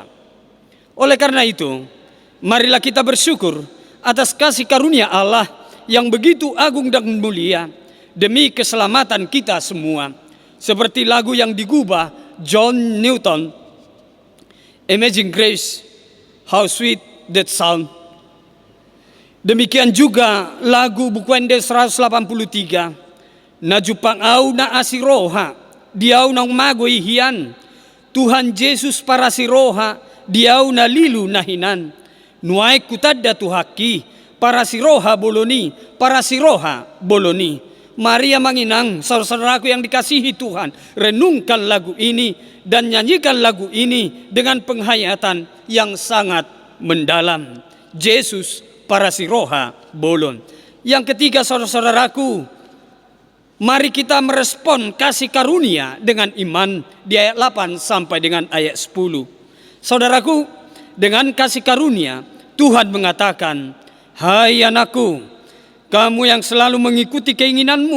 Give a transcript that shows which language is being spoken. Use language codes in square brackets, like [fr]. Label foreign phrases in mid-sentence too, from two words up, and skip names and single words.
[id] Oleh karena itu, marilah kita bersyukur atas kasih karunia Allah yang begitu agung dan mulia demi keselamatan kita semua. Seperti lagu yang digubah John Newton, Amazing Grace, How Sweet That Sound. Demikian juga lagu Bukwende 183, [bbc] Najupang au na asiroha, diau nang magoy hiyan, Tuhan Yesus para siroha, diau na lilu nahinan, nuay kutadda tuhaki, para siroha boloni, para siroha boloni. Maria Manginang, [id] saudara-saudaraku yang dikasihi Tuhan, renungkan lagu ini dan nyanyikan lagu ini dengan penghayatan yang sangat mendalam. [bbc] Yesus para siroha bolon. [id] Yang ketiga, saudara-saudaraku, mari kita merespon kasih karunia dengan iman di ayat 8 sampai dengan ayat 10. Saudaraku, dengan kasih karunia Tuhan mengatakan, "Hai anakku, kamu yang selalu mengikuti keinginanmu,